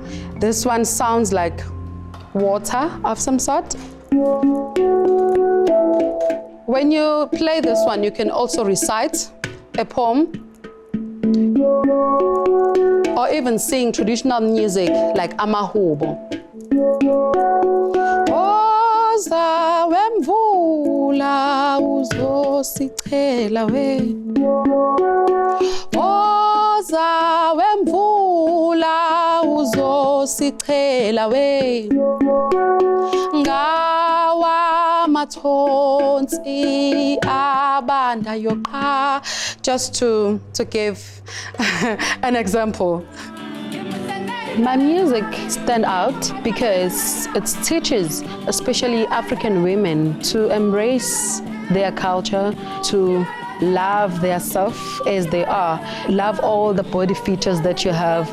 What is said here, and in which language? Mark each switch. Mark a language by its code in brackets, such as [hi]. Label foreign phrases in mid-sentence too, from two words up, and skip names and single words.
[en] This one sounds like water of some sort. When you play this one, you can also recite a poem or even sing traditional music like amahubo. [zu] Oza wemvula uzosichela we. Oza wemvula uzosichela we. Ngawa matonsi abanda yoqa. [en] Just to give an example. My music stands out because it teaches, especially African women, to embrace their culture, to love their self as they are, love all the body features that you have.